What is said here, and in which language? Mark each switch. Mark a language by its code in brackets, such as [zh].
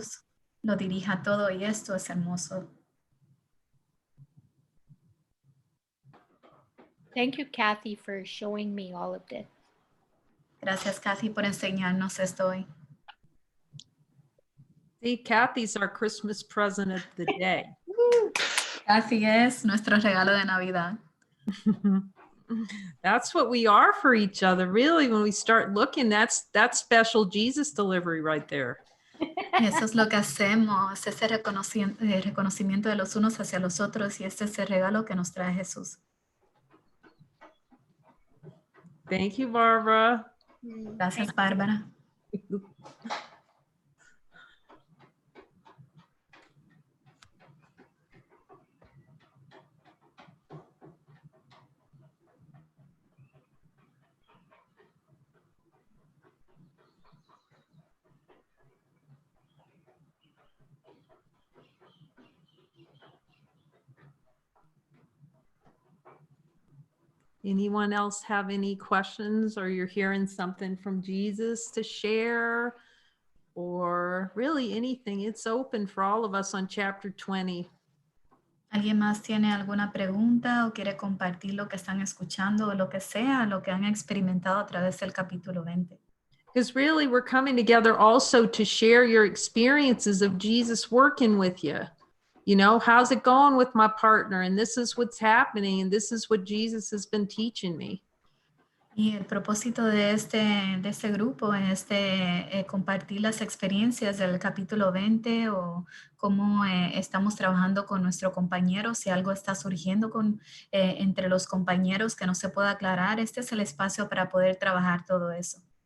[es] Jesús lo dirija todo y esto es hermoso. [en] Thank you, Kathy, for showing me all of this. [es] Gracias, Kathy, por enseñarnos esto hoy. [en] See, Kathy's our Christmas present of the day. [es] Kathy es nuestro regalo de Navidad. [en] That's what we are for each other, really. When we start looking, that's special Jesus delivery right there. [es] Y eso es lo que hacemos, ese reconocimiento de los unos hacia los otros y este es el regalo que nos trae Jesús. [en] Thank you, Barbara. [es] Gracias, Bárbara. [en] Anyone else have any questions, or you're hearing something from Jesus to share, or really anything? It's open for all of us on chapter 20. [es] ¿Alguien más tiene alguna pregunta o quiere compartir lo que están escuchando o lo que sea, lo que han experimentado a través del capítulo 20? [en] Because really we're coming together also to share your experiences of Jesus working with you. You know, how's it going with my partner? And this is what's happening. And this is what Jesus has been teaching me. [es] Y el propósito de este grupo es compartir las experiencias del capítulo 20 o cómo estamos trabajando con nuestro compañero, si algo está surgiendo entre los compañeros que no se pueda aclarar. Este es el espacio para poder trabajar todo eso.